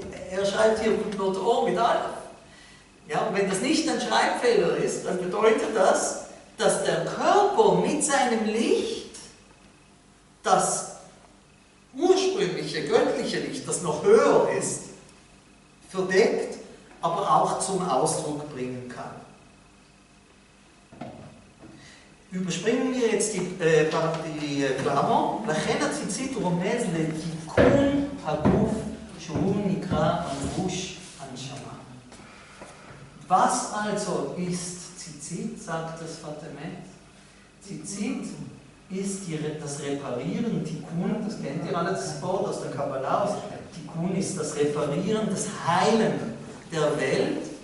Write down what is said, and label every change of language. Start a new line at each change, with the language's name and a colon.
German: Er schreibt hier Kutnot Or mit Alef. Ja, und wenn das nicht ein Schreibfehler ist, dann bedeutet das, dass der Körper mit seinem Licht das ursprüngliche, göttliche Licht, das noch höher ist, verdeckt aber auch zum Ausdruck bringen kann. Überspringen wir jetzt die Klammer.
Hebrew: לכן הציצית רומז לתיקון הגוף שהוא נקרא מלבוש הנשמה.
German: Was also ist Zizit, sagt das Fatemet? Zizit ist das Reparieren, Tikkun, das kennt ihr alle, das Wort aus der Kabbalah. Tikkun ist das Reparieren, das Heilen der Welt.